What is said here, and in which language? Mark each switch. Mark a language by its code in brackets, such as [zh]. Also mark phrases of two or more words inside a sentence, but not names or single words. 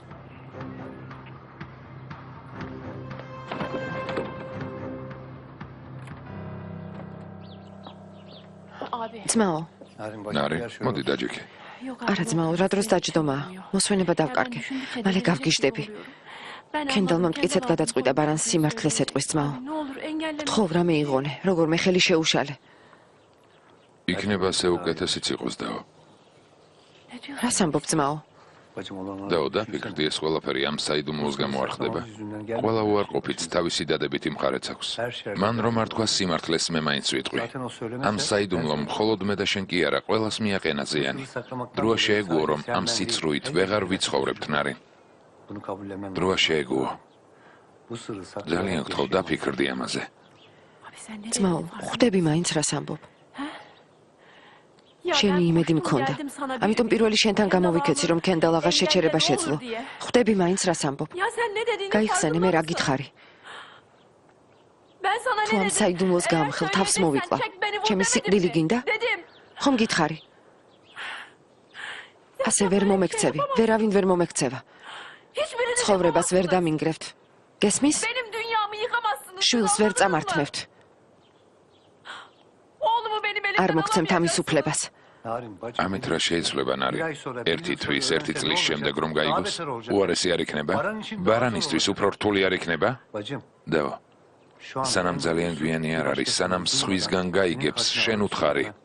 [tr] Abi. [ka] ძმაო, ნარი, მოდი დაჯექი. [tr] Yok [ka] არა ძმაო, რა დროს დაჯდომაა? მოსვენება დავკარგე. მალე გავგიჟდები. კენდალმა მტკიცედ გადაწყვიტა ბარანს სიმართლეს ეტყვის ძმაო. [tr] Ne olur engelleme. [ka] თხოვ რამე იღონე, როგორ მე ხელი შეუშალე. იქნება ასე უკეთესიც იყოს დაო. [tr] Ne diyorsun? [ka] რას ამბობ ძმაო? დაო, დაფიქრდი ეს ყველაფერი ამ საიდუმლოს გამო არ ხდება. ყველა უარყოფით თავისი დადებითი მხარეც აქვს. მან რომ არ თქვა სიმართლეს მე მაინც ვიტყვი. ამ საიდუმლომ მხოლოდ მე და შენ კი არა, ყველას მიაყენა ზიანი. დროა შეეგუო რომ ამ სიცრუით ვეღარ ვიცხოვრებთ ნარი. დროა შეეგუო. ძალიან გთხოვ დაფიქრდი ამაზე. [tr] Abi sen nereye [ka] ძმაო, [tr] gidiyorsun? [ka] ხვდები მაინც რას ამბობ. [tr] Ya [ka] შენი [tr] ben [ka] იმედი [tr] boşuna [ka] მქონდა. [tr] geldim sana bir [ka] ამიტომ [tr] gün. [ka] პირველი შენთან [tr] Kendal [ka] გამოვიქეცი რომ [tr] almadı. [ka] კენდალ აღარ შეჩერება [tr] Engelle [ka] შეძლო. [tr] olur diye. [ka] ხვდები მაინც რას ამბობ. [tr] Ya sen ne dediğini [ka] გაიხსენე, მე რა [tr] farkında mısın? [ka] გითხარი? [tr] Ben sana [ka] თუ [tr] ne [ka] ამ [tr] dedim? [ka] საიდუმლოს [tr] Eğer [ka] გამხელ თავს [tr] söylediysen [ka] მოვიკლა. [tr] çek beni vur [ka] ჩემი [tr] demedim [ka] სიკვდილი [tr] mi? [ka] გინდა? [tr] Dedim. [ka] ხომ გითხარი? ასე ვერ მომექცევი, ვერავინ ვერ მომექცევა. [tr] Hiçbirini [ka] ცხოვრებას ვერ [tr] yapamazsınız. [ka] დამინგრევთ. გესმის? [tr] Benim dünyamı yıkamazsınız. [ka] შვილს ვერ [tr] anladınız mı? [ka] წამართმევთ. [tr] Oğlumu benim elimden [ka] არ მოგცემთ ამის [tr] alamayacaksınız. [ka] უფლებას. ამით რა შეიძლება ნარი? ერთი თვის, ერთი წლის შემდეგ რომ გაიგოს, უარესი არ იქნება? ბარანისთვის უფრო რთული არ იქნება? დევო, სანამ ძალიან გვიანი არ არის, სანამ სხვისგან გაიგებს, შენ უთხარი.